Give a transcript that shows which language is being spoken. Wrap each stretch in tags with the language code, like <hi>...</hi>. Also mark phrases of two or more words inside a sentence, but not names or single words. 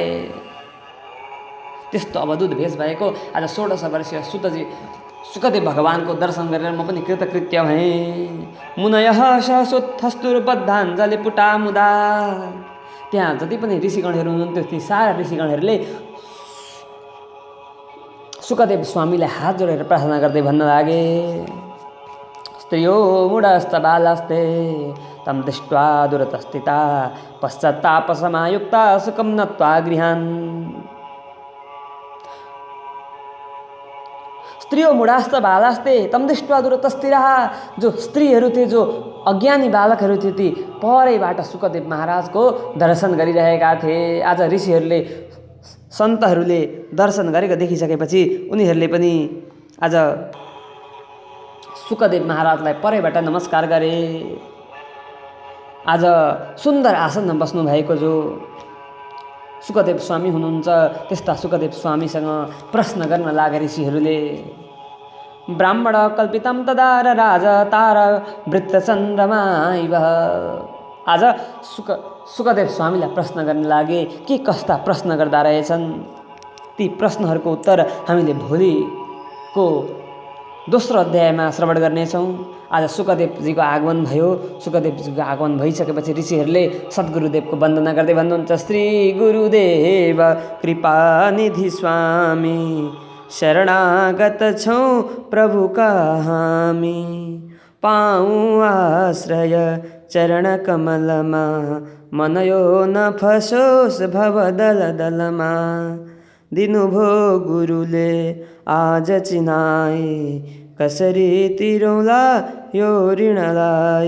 <ne>त्यस्तो अवधूत भेष भएको आज 16 वर्षीय सुकदेव भगवानको दर्शन गरेर म पनि कृतकृत्य भएँ।</ne> <sa>मुनयः सहसोत्थस्तुर्बद्धाञ्जलि पुटामुदा।</sa> <ne>त्यहाँ जति पनि ऋषिगणहरू हुनुहुन्थ्यो ती सारा ऋषिगणहरूले सुकदेव स्वामीलाई हात जोडेर प्रार्थना गर्दै भन्न लागे,</ne> <sa>स्त्रियो मूढश्च बालास्ते तं दृष्ट्वा दुरतस्थिता पश्चात्तापसमायुक्ता सुखं नत्वा गृहान्। स्त्रियो मूढाश्च बालास्ते तं दृष्ट्वा दुरतस्थिता।</sa> <ne>जो स्त्रीहरू थिए, जो अज्ञानी बालकहरू थिए, ती परैबाट सुकदेव महाराजको दर्शन गरिरहेका थिए। आज ऋषिहरूले, सन्तहरूले दर्शन गरेको देखिसकेपछि उनीहरूले पनि आज सुकदेव महाराजलाई परैबाट नमस्कार गरे। आज सुन्दर आसनमा बस्नुभएको जो सुकदेव स्वामी हुनुहुन्छ, त्यस्ता सुकदेव स्वामीसँग प्रश्न गर्न लागे ऋषिहरूले।</ne> <sa>ब्राह्मण कल्पितं तदार राजा तार वृत्तचन्द्रमा इव।</sa> <ne>आज सुकदेव स्वामीलाई प्रश्न गर्न लागे, के कस्ता प्रश्न गर्दा रहेछन्। ती प्रश्नहरूको उत्तर हामीले भोलिको दोस्रो अध्यायमा श्रवण गर्नेछौँ। आज सुकदेवजीको आगमन भयो। सुकदेवजीको आगमन भइसकेपछि ऋषिहरूले सद्गुरुदेवको वन्दना गर्दै भन्नुहुन्छ, श्री गुरुदेव कृपानिधि स्वामी शरणागत छौँ प्रभुका हामी। पाऊँ आश्रय चरण कमलमा मनयो न फसोस् भव दल दलमा। दिनुभो गुरुले आज चिनाए कसरी तिरौला यो ऋणलाई।</ne>